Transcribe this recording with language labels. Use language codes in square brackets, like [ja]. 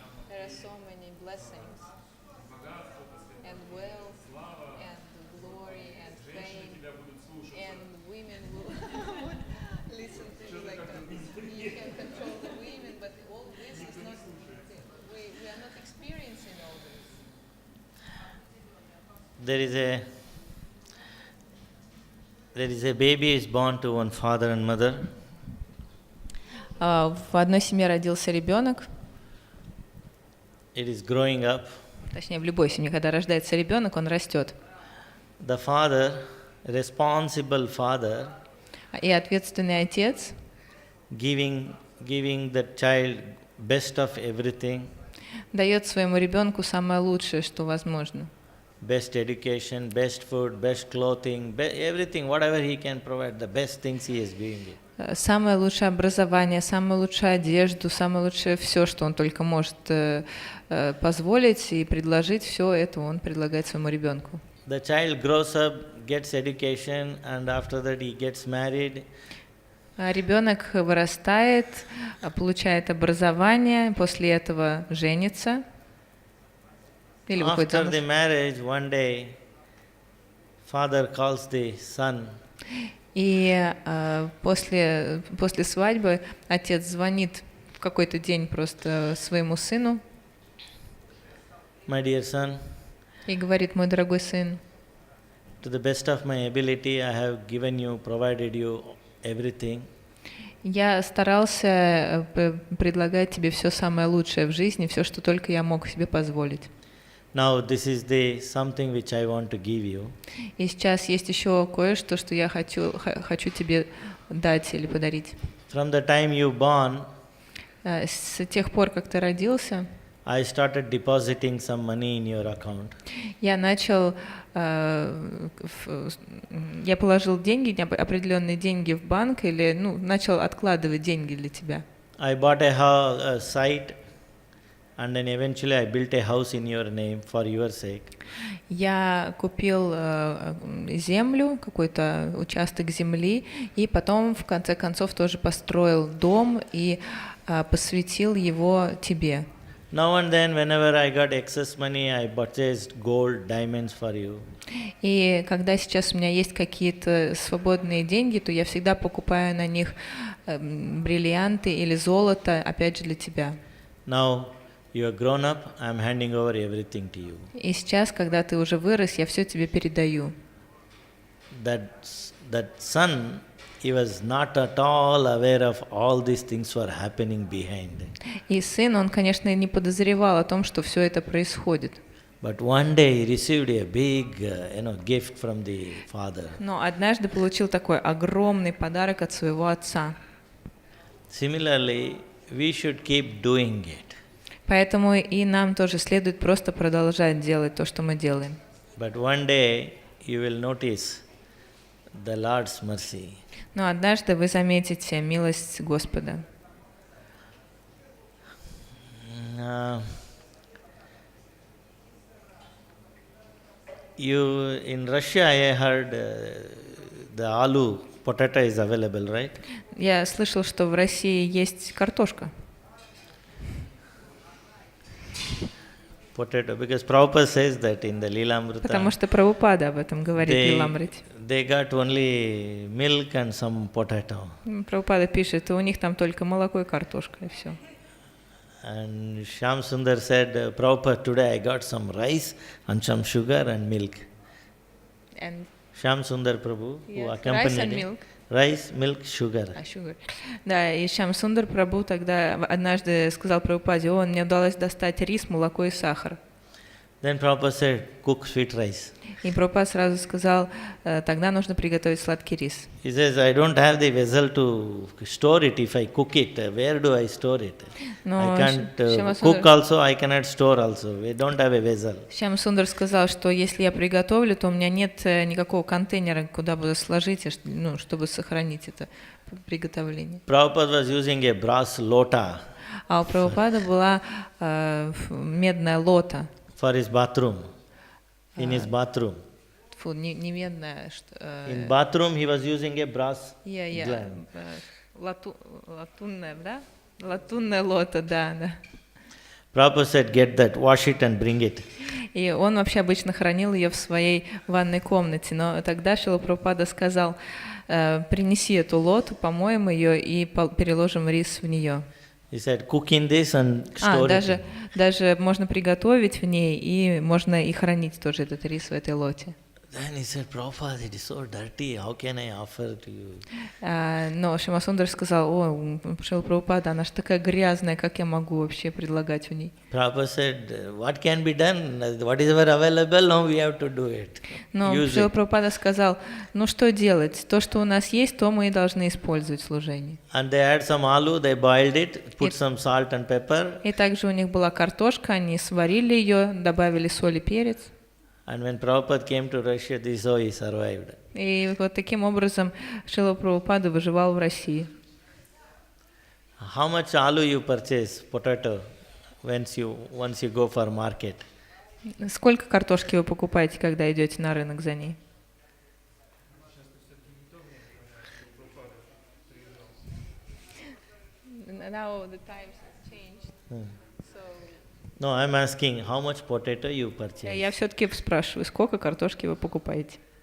[en] There are so many blessings and wealth and glory and fame, and women will listen to you like you can control the women, but all this is not, we are not experiencing all this. There is a baby is born to one father and mother. [ru] В одной семье родился ребенок. [en] It is growing up. [ru] Точнее, в любой семье, когда рождается ребенок, он растет. [en] The father, responsible father, [ru] и ответственный отец, [en] giving the child best of everything, [ru] дает своему ребенку самое лучшее, что возможно. [en] Best education, best food, best clothing, everything, whatever he can provide, the best things he is giving it. [ru] Самое лучшее образование, самую лучшую одежду, самое лучшее все, что он только может позволить и предложить, все это он предлагает своему ребенку. [en] The child grows up, gets education, and after that he gets married. [ru] Ребенок вырастает, получает образование, после этого женится. Или выходит замуж. [en] After the marriage, one day, father calls the son. [ru] И после свадьбы отец звонит в какой-то день просто своему сыну. [en] My dear son, [ru] и говорит: мой дорогой сын, [en] to the best of my ability, I have given you, provided you everything. [ru] Я старался предлагать тебе все самое лучшее в жизни, все, что только я мог себе позволить. [en] Now this is the something which I want to give you. [ru] И сейчас есть еще кое-что, что я хочу тебе дать или подарить. [en] From the time you born, [ru] с тех пор, как ты родился, [en] I started depositing some money in your account. [ru] Я положил деньги, определенные деньги в банк или начал откладывать деньги для тебя. [en] I bought a site. And then eventually I built a house in your name for your sake. [ru] Я купил землю, какой-то участок земли, и потом в конце концов тоже построил дом и посвятил его тебе. [en] Now and then, whenever I got excess money, I purchased gold, diamonds for you. [ru] И когда сейчас у меня есть какие-то свободные деньги, то я всегда покупаю на них бриллианты или золото, опять же для тебя. [en] Now you are grown up, I am handing over everything to you. [ru] И сейчас, когда ты уже вырос, я все тебе передаю. [en] That son, he was not at all aware of all these things were happening behind. [ru] И сын, он, конечно, не подозревал о том, что все это происходит. [en] But one day he received a big, gift from the father. [ru] Но однажды получил такой огромный подарок от своего отца. [en] Similarly, we should keep doing it. [ru] Поэтому и нам тоже следует просто продолжать делать то, что мы делаем. [en] But one day you will notice the Lord's mercy. [ru] Но однажды вы заметите милость Господа. [en] Uh, in Russia, I heard the aloo potato is available, right? [ru] Я слышал, что в России есть картошка. [en] Potato, because Prabhupada says that in the Lilamrita. [ru] Потому что Прабхупада об этом говорит в Лиламрите. [en] They got only milk and some potato. [ru] Прабхупада пишет, у них там только молоко и картошка, и все. [en] And Shyam Sundar said, Prabhupada, today I got some rice and some sugar and milk. And Shyam Sundar Prabhu, who yes, accompanied rice and him. milk. Rice, milk, sugar. Sugar. [ru] Да, и Шьям Сундар Прабху тогда однажды сказал Прабхупаде, мне удалось достать рис, молоко и сахар. [en] Then Prabhupada said, cook sweet rice. [ru] И Прабхупада сразу сказал, тогда нужно приготовить сладкий рис. [en] He says, I don't have the vessel to store it. If I cook it, where do I store it? [ru] Но [en] I can't cook also, I cannot store also. We don't have a vessel. [ru] Шьям Сундар сказал, что если я приготовлю, то у меня нет никакого контейнера, куда бы сложить, чтобы сохранить это приготовление. [en] Prabhupada was using a brass lota. [ru] А у Прабхупады была медная лота. [en] For his bathroom. In his bathroom. [ru] Фу, не медная. [en] In bathroom he was using a brass gland. [ru] Латунная, да? Латунная лота, да. [en] Prabhupada said, get that, wash it and bring it. [ru] И он вообще обычно хранил ее в своей ванной комнате, но тогда Шрила Прабхупада сказал, принеси эту лоту, помоем ее и переложим рис в нее. [en] He said, cook in this and store it. [ru] Даже можно приготовить в ней, и можно и хранить тоже этот рис в этой лоте. [en] Then he said, Prabhupada, it is so dirty, how can I offer to you? [ru] Но Шьяма Сундар сказал, Шрила Прабхупада, она же такая грязная, как я могу вообще предлагать в ней? [en] Prabhupada said, what can be done? What is ever available, now we have to do it. [ru] Но Шрила Прабхупада сказал, что делать? То, что у нас есть, то мы и должны использовать в служении. [en] And they had some aloo, they boiled it, put some salt and pepper. [ru] И также у них была картошка, они сварили ее, добавили соль и перец. [en] And when Prabhupada came to Russia, this is how he survived. [ru] И вот таким образом Шрила Прабхупада выживал в России. [en] How much aloo you purchase, potato, once you go for market? [ru] Сколько картошки вы покупаете, когда идете на рынок за ней? [en] Now the times have changed. No, I'm asking how much potato you purchase. [ru] Я все-таки спрашиваю, сколько картошки вы покупаете?